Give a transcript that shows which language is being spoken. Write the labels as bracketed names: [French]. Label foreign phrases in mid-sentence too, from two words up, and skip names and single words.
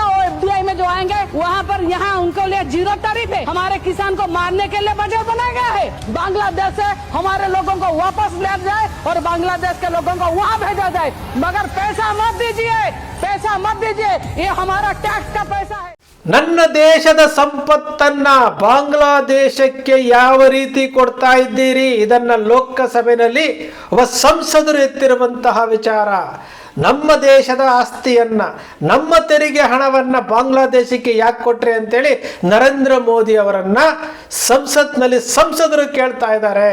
[Hindi] वो एफडीआई में जो आएंगे वहाँ पर, यहाँ उनको लिए 0 तारीफ है। हमारे किसान को मारने के लिए बजट बनाया गया है। बांग्लादेश से हमारे लोगों को वापस ले जाए और बांग्लादेश के लोगों को वहाँ भेजा जाए, मगर पैसा मत दीजिए, पैसा मत दीजिए, ये हमारा टैक्स का पैसा है। [Kannada] ನನ್ನ ದೇಶದ ಸಂಪತ್ತನ್ನ ಬಾಂಗ್ಲಾದೇಶಕ್ಕೆ ಯಾವ ರೀತಿ ಕೊಡ್ತಾ ಇದ್ದೀರಿ? ಇದನ್ನ ಲೋಕಸಭೆಯಲ್ಲಿ ಒಬ್ಬ ಸಂಸದರು ಎತ್ತಿರುವಂತಹ ವಿಚಾರ. ನಮ್ಮ ದೇಶದ ಆಸ್ತಿಯನ್ನ, ನಮ್ಮ ತೆರಿಗೆ ಹಣವನ್ನ ಬಾಂಗ್ಲಾದೇಶಕ್ಕೆ ಯಾಕೆ ಕೊಟ್ರಿ ಅಂತೇಳಿ ನರೇಂದ್ರ ಮೋದಿ ಅವರನ್ನ ಸಂಸತ್ನಲ್ಲಿ ಸಂಸದರು ಕೇಳ್ತಾ ಇದ್ದಾರೆ.